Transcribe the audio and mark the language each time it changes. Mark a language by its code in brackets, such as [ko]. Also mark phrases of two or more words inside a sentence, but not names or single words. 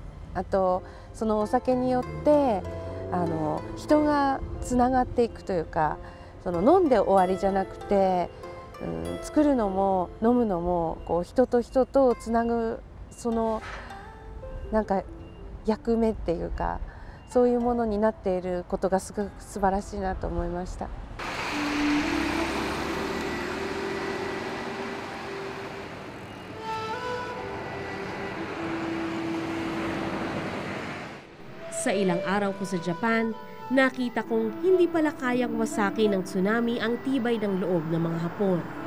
[ja] あとそのお酒によって人がつながっていくというか、その飲んで終わりじゃなくて、作るのも飲むのも人と人とつなぐそのなんか役目っていうか、そういうものになっていることがすごく素晴らしいなと思いました。 [tl] Sa ilang araw ko sa Japan, nakita kong hindi pala kayang wasakin ng tsunami ang tibay ng loob ng mga Hapon.